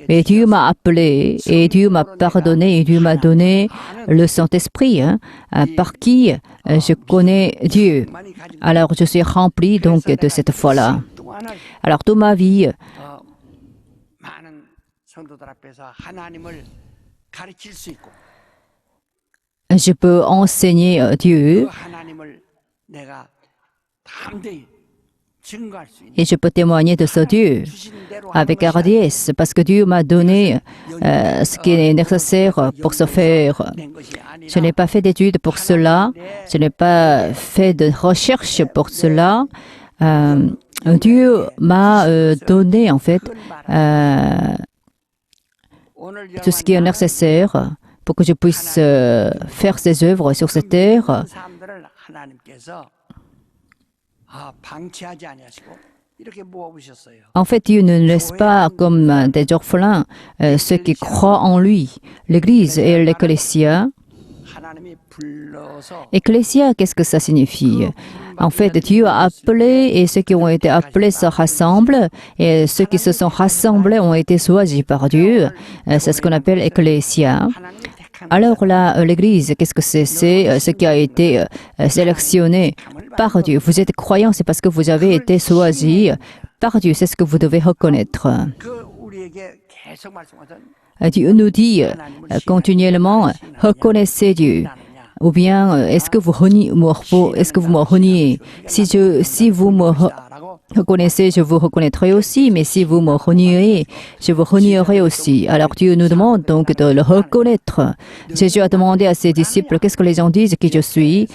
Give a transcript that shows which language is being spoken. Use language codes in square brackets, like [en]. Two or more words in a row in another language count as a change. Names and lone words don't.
[fr] Mais Dieu m'a appelé et Dieu m'a pardonné et Dieu m'a donné le Saint-Esprit, par qui je connais Dieu. [ko] 많이 가지고 [fr] Alors, je suis rempli donc de cette foi-là. [ko] 동안을 [fr] Alors, toute ma vie, [ko] 많은 성도들 앞에서 하나님을 가르칠 수 있고 [fr] je peux enseigner [ko] 그 [fr] Dieu [ko] 하나님을 내가 담대히 증거할 수 있는 [fr] et je peux témoigner de ce Dieu [ko] 주신 대로 [fr] avec hardiesse parce que Dieu m'a donné ce qui est nécessaire pour ce faire. [ko] 낸 것이 아니라 [fr] Je n'ai pas fait d'études pour cela, je n'ai pas fait de recherche pour cela. Dieu m'a donné en fait [ko] 오늘 [fr] tout ce qui est nécessaire pour que je puisse faire ses œuvres sur cette terre. [ko] 사람들을 하나님께서 방치하지 아니하시고 이렇게 모아보셨어요. [fr] En fait, Dieu ne laisse pas comme des orphelins ceux qui croient en lui. L'Église et l'Ecclésia. [ko] 하나님이 불러서 [fr] Ecclésia, qu'est-ce que ça signifie? En fait, Dieu a appelé et ceux qui ont été appelés se rassemblent et ceux qui se sont rassemblés ont été choisis par Dieu. C'est ce qu'on appelle Ecclésia. [ko] 하나님이 택한 [fr] Alors là, l'Église, qu'est-ce que c'est? C'est ce qui a été sélectionné par Dieu. Vous êtes croyants, c'est parce que vous avez été choisis par Dieu. C'est ce que vous devez reconnaître. [ko] 그 우리에게 계속 말씀하던 [fr] Dieu nous dit continuellement, reconnaissez Dieu. Ou bien, est-ce que vous me reniez? Si vous me reconnaissez, je vous reconnaîtrai aussi, mais si vous me reniez, je vous renierai aussi. Alors Dieu nous demande donc de le reconnaître. Jésus a demandé à ses disciples, qu'est-ce que les gens disent qui je suis?